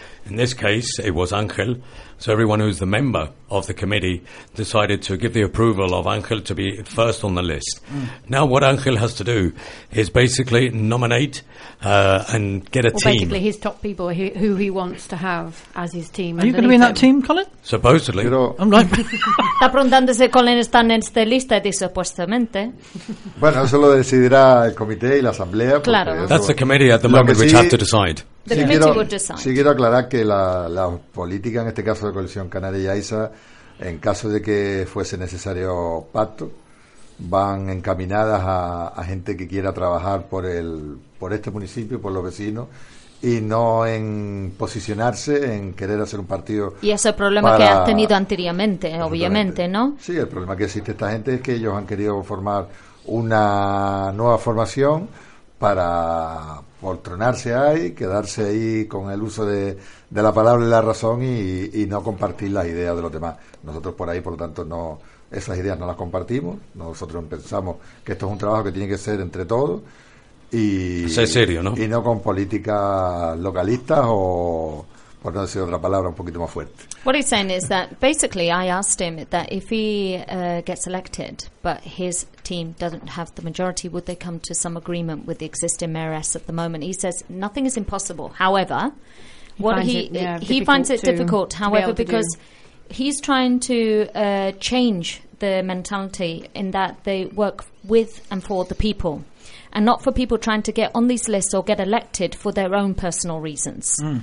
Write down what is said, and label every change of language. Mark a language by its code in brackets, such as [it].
[en] In this case, it was Ángel. So everyone who's the member of the committee decided to give the approval of Ángel to be first on the list. Mm. Now what Ángel has to do is basically nominate and get a team. Basically his top people who he wants to have as his team. Are you going to be in that team, Colin? Supposedly. [es] Está preguntando si Colin está en esta lista y dice supuestamente. Bueno, eso lo decidirá el comité y la asamblea. Claro. [en] That's the committee at the moment which have to decide. [es] Sí quiero aclarar que la política en este caso de Coalición Canaria y AISA, en caso de que fuese necesario pacto, van encaminadas a gente que quiera trabajar por este municipio, por los vecinos, y no en posicionarse en querer hacer un partido. Y ese es el problema que han tenido anteriormente, obviamente, ¿no? Sí, el problema que existe esta gente es que ellos han querido formar una nueva formación para poltronarse ahí, quedarse ahí con el uso de la palabra y la razón y no compartir las ideas de los demás. Nosotros por ahí, por lo tanto, no, esas ideas no las compartimos. Nosotros pensamos que esto es un trabajo que tiene que ser entre todos y ser serio, ¿no? Y no con políticas localistas o, por no decir otra palabra, un poquito más fuerte. [en] What he's saying is that basically I asked him that if he gets elected but his team doesn't have the majority, would they come to some agreement with the existing mayoress at the moment? He says nothing is impossible. However, he finds it difficult, however, because he's trying to change the mentality in that they work with and for the people and not for people trying to get on these lists or get elected for their own personal reasons.